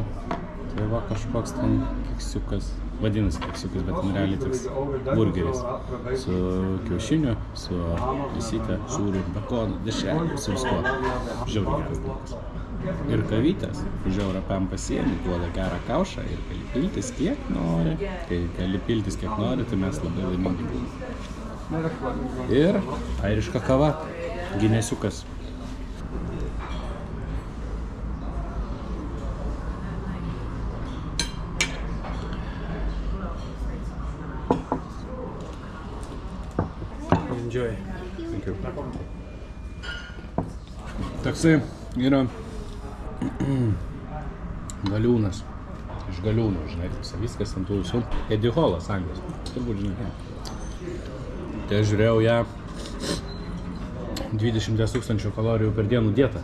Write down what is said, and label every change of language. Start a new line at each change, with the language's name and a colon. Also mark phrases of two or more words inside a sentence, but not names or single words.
Lithuanian: Tai va kažkoks ten keksiukas, vadinasi keksiukas, bet ten realiai toks burgeris su kiaušiniu, su lisyte, sūriu, bekonu, dešreliu, su viskuo. Žiauriai geras dalykas. Ir kavytės, žiaurą pam pasiėmė, duoda gerą kaušą ir gali piltis kiek nori. Kai gali piltis kiek nori, tai mes labai laimingi būname. Ir airiška kava, ginesiukas.
English: Enjoy. Thank you.
Lithuanian: Toksai yra galiūnas. Iš galiūnų, žinai, viskas ant tų visų. Eddie Hallas, Anglijos. Turbūt žinai. Tai aš žiūrėjau ją 20 000 kalorijų per dienų dietą.